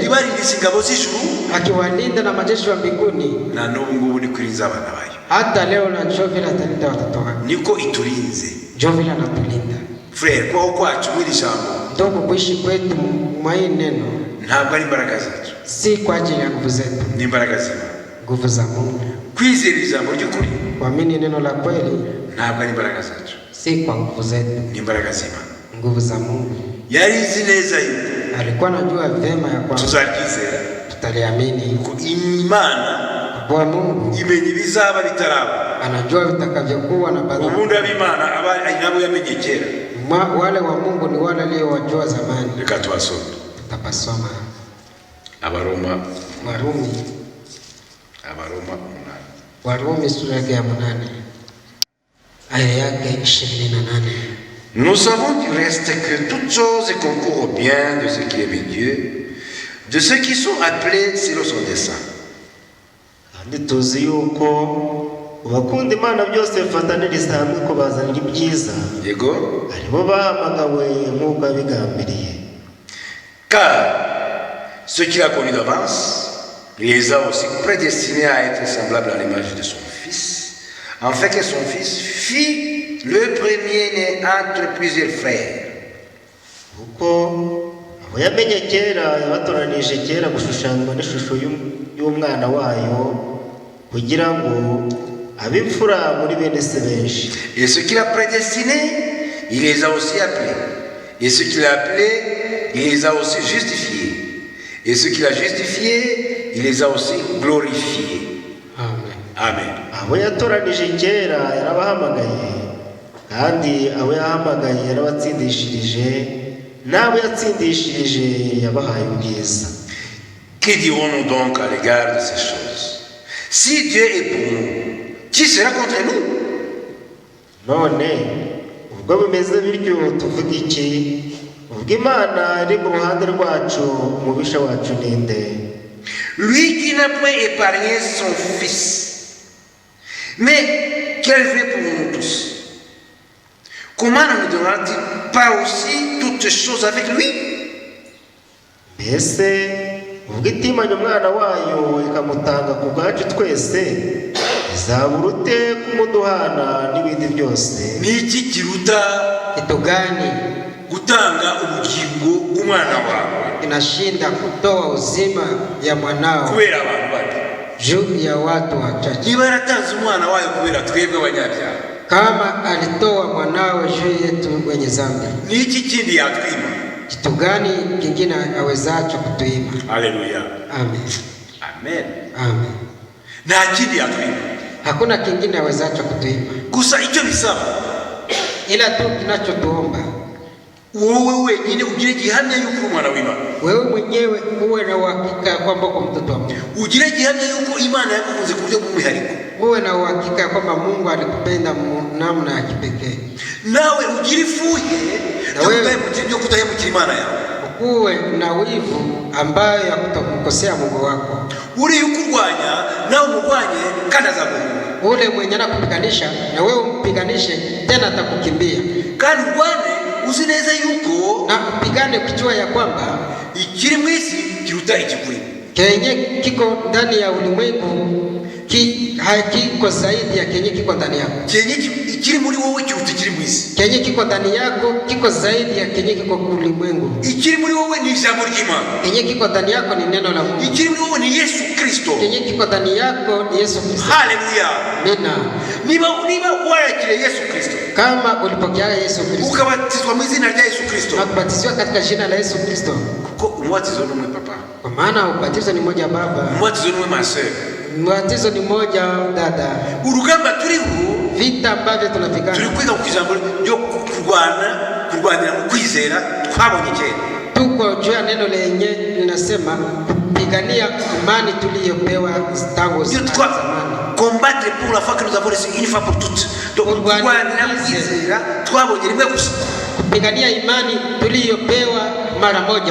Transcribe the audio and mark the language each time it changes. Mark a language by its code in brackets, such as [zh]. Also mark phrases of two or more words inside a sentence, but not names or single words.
[rw] ibarindise ingabo z'ijuru, [sw] akiwalinda na majeshi wa mbinguni, [rw] na n'ubu ngubu niko irinze abana bayo, [sw] hata leo na njoo vile atalinda watoto wake, [rw] niko iturinze. [sw] njoo vile anatulinda. [rw] Frere, kwaho kwacu mw'iri jambo [sw] Ndugu, kuishi kwetu mwa hii neno [rw] ntabwo ari imbaraga zacu, [sw] si kwa ajili ya nguvu zetu, [rw] ni imbaraga z'Imana. [sw] nguvu za Mungu. [rw] Kwizera ijambo ry'ukuri [sw] Kuamini neno la kweli [rw] ntabwo ari imbaraga zacu, [sw] si kwa nguvu zetu, [rw] ni imbaraga z'Imana. [sw] nguvu za Mungu. [rw] Yari izi neza yuko [sw] Alikuwa anajua vyema ya kwamba [rw] tuzaryizera, [sw] tutaliamini, [rw] ko Imana [sw] kwa Mungu [rw] imenya ibizaba bitaraba. [sw] anajua vitakavyokuwa na baadaye. [rw] Ubundi ab'Imana ari nabo yamenye kera. [sw] Wale wa Mungu ni wale aliyowajua zamani. [rw] Reka tubasome [sw] Tutapasoma [rw] Abaroma, [sw] Warumi, [rw] Abaroma 8. [sw] Warumi sura yake ya 8 aya yake 28. [fr] Nous savons du reste que toutes choses concourent au bien de ceux qui aiment Dieu, de ceux qui sont appelés selon son dessein. [rw] kandi tuzi yuko abakunda Imana byose bifataniriza hamwe ko bazanira ibyiza, Yego. aribo bahamagawe nk'uko abigambiriye. [fr] Car ceux qu'il a connus d'avance, Il les a aussi prédestinés à être semblables à l'image de son Fils, afin que son Fils fût le premier-né entre plusieurs frères. [rw] kuko abo yamenye kera yabatoranije kera gushushanywa n'ishusho y'umwana wayo kugira ngo abe imfura muri bene se benshi. [fr] Et ce qu'il a prédestiné, il les a aussi appelés. Et ce qu'il a appelés, il les a aussi justifiés. Et ce qu'il a justifiés, il les a aussi glorifiés. Amen. Amen. [rw] Abo yatoranije kera yarabahamagaye, kandi abo yahamagaye yarabatsindishirije, n'abo yatsindishirije yabahaye ubwiza. [fr] Que dirons-nous donc à l'égard de ces choses? Si Dieu est pour nous, qui sera contre nous? [rw] None ubwo bimeze bityo tuvuga iki? Ubwo Imana iri mu ruhande rwacu, umubisha wacu ninde? [fr] Lui qui n'a point épargné son Fils, mais qu'elle fait pour nous tous. Comment ne nous donnera-t-il pas aussi toutes choses avec lui? [rw] Mbese ubwo itimanye umwana wayo ikamutanga ku bwacu twese, izabura ute kumuduhana n'ibindi byose? Ni iki kiruta [sw] Kitu gani [rw] gutanga ubugingo bw'umwana wawe [sw] inashinda kutoa uzima ya mwanao [rw] kubera abantu bato? [sw] juu ya watu wachache? [rw] Niba yaratanze umwana wayo kubera twebwe abanyabyaha, [sw] Kama alitoa mwanawe juu yetu wenye dhambi, [rw] ni iki kindi yatwima? [sw] kitu gani kingine awezacho kutuima? Haleluya. Amen. Amen. Amen. [rw] Nta kindi yatwima, [sw] Hakuna kingine awezacho kutuima, [rw] gusa icyo bisaba [sw] ila tu kinachotuomba [rw] wowe wenyine ugire gihamya yuko umwana w'Imana, [sw] wewe mwenyewe uwe na uhakika ya kwamba uko mtoto wa Mungu, [rw] ugire gihamya yuko Imana yakukunze ku buryo bw'umwihariko, [sw] uwe na uhakika ya kwamba Mungu alikupenda namna ya kipekee, [rw] nawe ugire ifuhe yo kudahemukira Imana yawe, [sw] uwe na wivu ambayo ya kutomkosea Mungu wako. [rw] uriya ukurwanya nawe umurwanye kandi azaguhunga, [sw] Ule mwenye anakupiganisha na wewe umpiganishe, tena atakukimbia. [rw] kandi urwane uzi neza yuko [sw] Na upigane ukijua ya kwamba [rw] ikiri mu isi kiruta ikikuri. [sw] kenye kiko ndani ya ulimwengu hakiko zaidi ya kenye kiko ndani yako. [rw] Kenye ikiri muri wowe kiruta ikiri mu isi. [sw] Kenye kiko ndani yako kiko zaidi ya kenye kiko ulimwengu. [rw] Ikiri muri wowe ni ijambo ry'Imana. [sw] Kenye kiko ndani yako ni neno la Mungu. [rw] Ikiri muri wowe ni Yesu Kristo. [sw] Kenye kiko ndani yako ni Yesu Kristo. Haleluya. Nena. [rw] Niba wakiriye Yesu Kristo, [sw] kama ulipokea Yesu Kristo, [rw] ukabatizwa mu izina rya Yesu Kristo, [sw] na kubatizwa katika jina la Yesu Kristo, [rw] kuko umubatizo ni umwe papa, [sw] kwa maana ubatizo ni moja baba, [rw] umubatizo ni umwe masere, [sw] ubatizo ni moja dada. [rw] Urugamba turiho, [sw] vita ambavyo tunapigana, [rw] turi kwiga ku ijambo ryo kurwanira mu kwizera twabonye kera. [sw] Tuko juu ya neno lenye linasema kupigania imani tuliyopewa tangu zamani. [fr] Combattre pour la foi que nous avons reçue une fois pour toutes. [rw] Donc kurwanira mu kwizera twabonye rimwe gusa. [sw] Kupigania imani tuliyopewa mara moja.